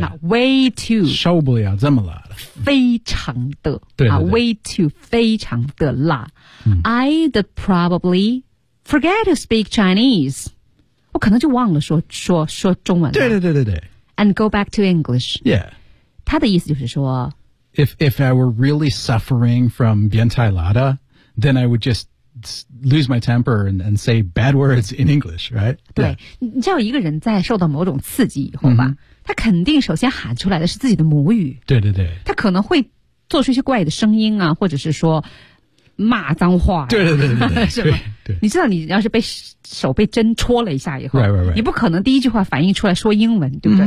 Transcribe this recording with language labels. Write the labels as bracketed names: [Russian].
[English] 那 way too [Chinese] 受不了这么辣的，非常的对对对啊 ， [English] way too [Chinese] 非常的辣。嗯、 [English] I'd probably forget to speak Chinese. [Chinese] 我可能就忘了说中文了。对对对对对。 [English] And go back to English. Yeah. [Chinese] 他的意思就是说 [English] If I were really suffering from [Chinese] 变态辣的 [English] then I would just lose my temper and say bad words in English, right? [Chinese] 对、yeah. 你知道一个人在受到某种刺激以后吧、mm-hmm. 他肯定首先喊出来的是自己的母语。对对对。他可能会做出一些怪的声音啊或者是说骂脏话、啊、对对对对是吧你知道你要是被手被针戳了一下以后 [English] right, right, right. [Chinese] 你不可能第一句话反应出来说英文对不对